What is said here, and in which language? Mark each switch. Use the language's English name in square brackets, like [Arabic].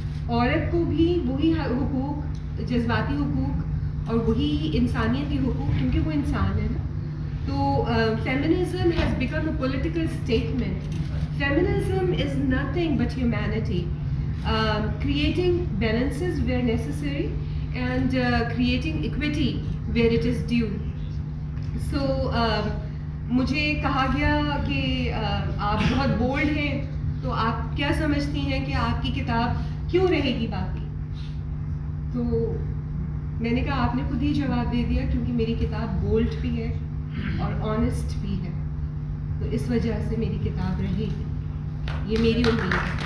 [Hindi] औरत को भी वही हुकूक, जज्बाती हुकूक और वही इंसानियत के हुकूक, क्योंकि वो इंसान है ना। [English] तो feminism has become a political statement. Feminism is nothing but humanity, creating balances where necessary and creating equity where it is due. [Hindi] So मुझे कहा गया कि आप बहुत बोल्ड हैं, तो आप क्या समझती हैं कि आपकी किताब क्यों रहेगी बाकी? तो मैंने कहा आपने खुद ही जवाब दे दिया, क्योंकि मेरी किताब बोल्ड भी है और ऑनेस्ट भी है, तो इस वजह से मेरी किताब रहेगी, ये मेरी उम्मीद है।